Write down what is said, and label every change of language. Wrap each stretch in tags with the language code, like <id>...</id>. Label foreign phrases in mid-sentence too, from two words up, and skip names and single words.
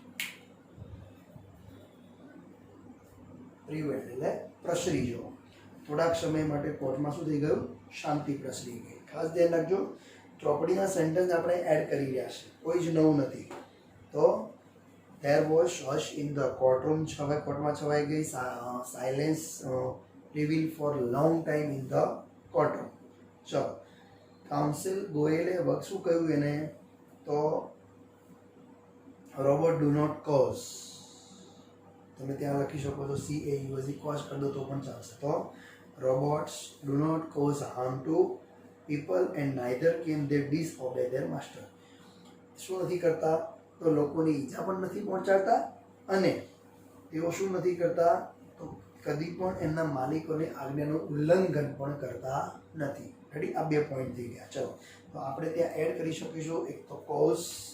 <gu>પ્રિવેલ્ડ એટલે પ્રસરી જવો થોડાક સમય માટે કોર્ટમાં શું થઈ ગયું શાંતિ પ્રસરી ગઈ ખાસ ધ્યાન રાખજો ચોપડીના સેન્ટેન્સ આપણે એડ કરી રહ્યા છે કોઈ જ નવું નથી તો</gu> <en>there was hush in the courtroom</en> <gu>કોર્ટમાં છવાઈ ગઈ સાયલેન્સ</gu> <en>prevailed for long time in the courtroom</en> <gu>ચલો કાઉન્સિલ ગોયલે વખત શું કહ્યું એને તો</gu> <en>robot do not cause</en> <gu>તમે ત્યાં લખી શકો છો CAUSE કોઝ કરી દો તો પણ ચાલશે તો</gu> <en>robots do not cause harm to people and neither can they disobey their master</en> <gu>શું નથી કરતા તો લોકોની ઈજા પણ નથી પહોંચાડતા અને તેઓ શું નથી કરતા તો કદી પણ એમના માલિકોની આજ્ઞાનું ઉલ્લંઘન પણ કરતા નથી રેડી આ બે પોઈન્ટ થઈ ગયા ચલો તો આપણે ત્યાં એડ કરી શકીશું એક તો કોઝ</gu>